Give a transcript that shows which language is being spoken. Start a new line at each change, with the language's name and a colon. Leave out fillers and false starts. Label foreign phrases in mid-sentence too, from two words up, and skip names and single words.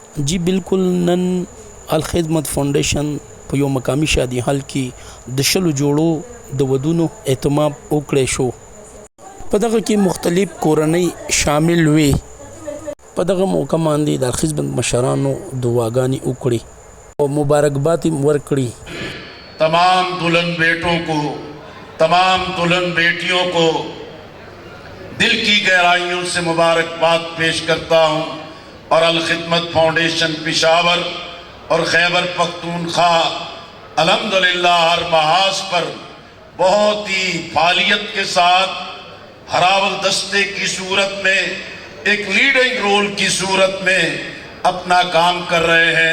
Urdu: جی بالکل
Pashto: नन الخدمت فاونډیشن په یو مقامی شادي حال کې د شلو جوړو د ودونو اهتمام وکړی شو. په دغه کې مختلف کورنۍ شامل وي. په دغه موقع باندې د الخدمت مشرانو دعاګانې وکړي او مبارکباد ورکړي.
Urdu: تمام دلہن بیٹوں کو، تمام دلہن بیٹیوں کو دل کی گہرائیوں سے مبارکباد پیش کرتا ہوں اور الخدمت فاؤنڈیشن پشاور اور خیبر پختونخوا الحمدللہ ہر محاذ پر بہت ہی فعالیت کے ساتھ ہراول دستے کی صورت میں، ایک
English: leading role
Urdu: کی صورت میں اپنا کام کر رہے ہیں.